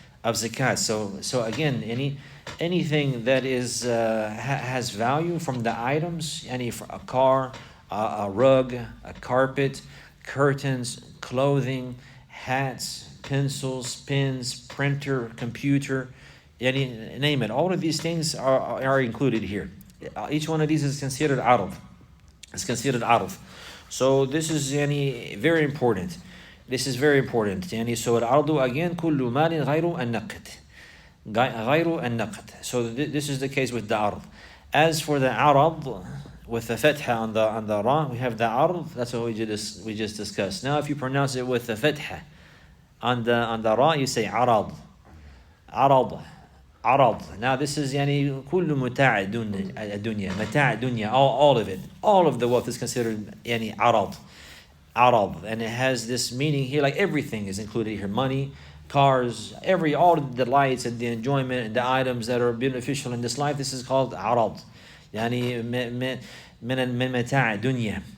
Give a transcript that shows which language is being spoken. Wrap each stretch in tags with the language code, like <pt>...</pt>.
<en>So again, anything that is has value from the items, a car, a rug, a carpet, curtains, clothing, hats, pencils, pens, printer, computer, name it. All of these things are included here. Each one of these is considered عرض. It's considered عرض. So this is very important. This is very important.</en> <ar>So العرض again كل مال غير النقد. غير النقد.</ar> <en>So this is the case with the عرض. As for the عرض with the fatha on the ra, we have the عرض. That's what we just discussed. Now if you pronounce it with the fatha On the ra you say arad. Arad. Arad. Now this is</en> <ar>يعني كل متاع الدنيا. متاع الدنيا.</ar> <en>All of it. All of the wealth is considered يعني arad. Arad. And it has this meaning here, like everything is included here. Money, cars, all the delights and the enjoyment and the items that are beneficial in this life. This is called arad.</en> <ar>يعني من متاع الدنيا.</ar>